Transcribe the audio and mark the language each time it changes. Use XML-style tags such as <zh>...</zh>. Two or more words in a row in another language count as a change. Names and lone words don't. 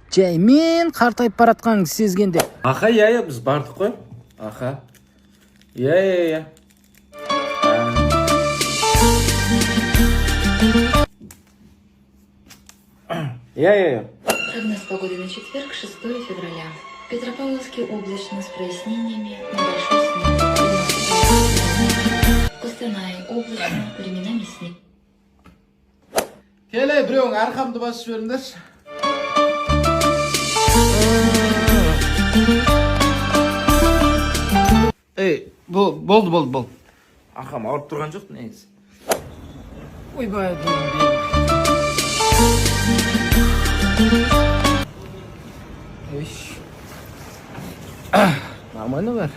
<kk>Жай мен қартайып баратқаныңды сезгенде. Аха, иә, біз бардық қой. Аха. Иә. Я.</kk> <ru>Прогноз погоды на четверг, 6 февраля. В Петропавловске облачно с прояснениями, небольшой снег. Костанай облачно, временами снег.</ru> <kk>Келе, біреуің арқамды басып жіберіңдерші. Болды. Ахам ауырып тұрған жоқ негізі. Ойбай, нормально бар.</kk>